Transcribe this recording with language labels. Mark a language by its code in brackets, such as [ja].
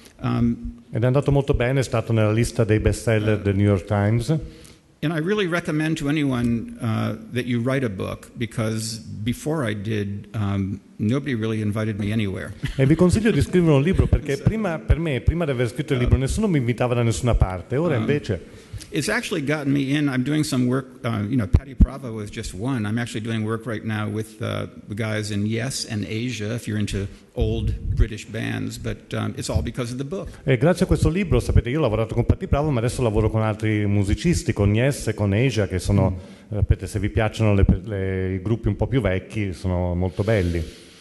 [it] Ed è andato molto bene, è stato nella lista dei bestseller del New York Times. [en] And I really recommend to anyone that you write a book, because before I did, nobody really invited me anywhere. [it] E vi consiglio di scrivere un libro, perché prima di aver scritto il libro nessuno mi invitava da nessuna parte, ora invece... [en] It's actually gotten me in. I'm doing some work, Patty Pravo was just one. I'm actually doing work right now with the guys in Yes and Asia, if you're into old British bands, but it's all because of the book. [it] E grazie a questo libro, sapete, io ho lavorato con Patty Pravo, ma adesso lavoro con altri musicisti, con Yes e con Asia, che sono, sapete, se vi piacciono i gruppi un po' più vecchi, sono molto belli.